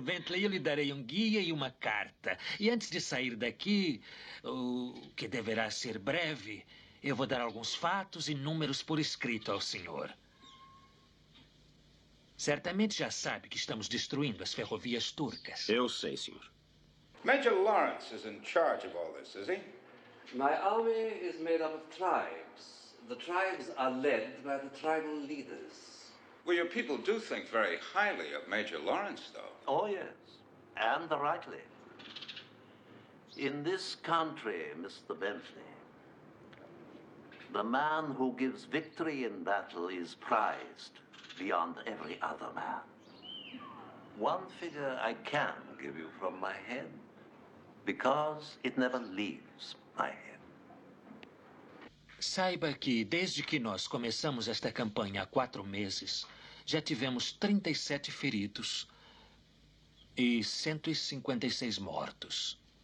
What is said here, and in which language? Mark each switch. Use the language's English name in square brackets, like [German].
[Portuguese] Bentley, eu lhe darei um guia e uma carta. E antes de sair daqui, o que deverá ser breve, eu vou dar alguns fatos e números por escrito ao senhor. Certamente já sabe que estamos destruindo as ferrovias turcas. Eu sei, senhor. [English] Major Lawrence is in charge of all this, is he? My army is made up of tribes. The tribes are led by the tribal leaders. Well, your people do think very highly of Major Lawrence, though. Oh, yes. And rightly. In this country, Mr. Bentley, the man who gives victory in battle is prized beyond every other man. One figure I can give you from my head, because it never leaves my head. [Portuguese] Saiba que, desde que nós começamos esta campanha há 4 meses, já tivemos 37 feridos e 156 mortos.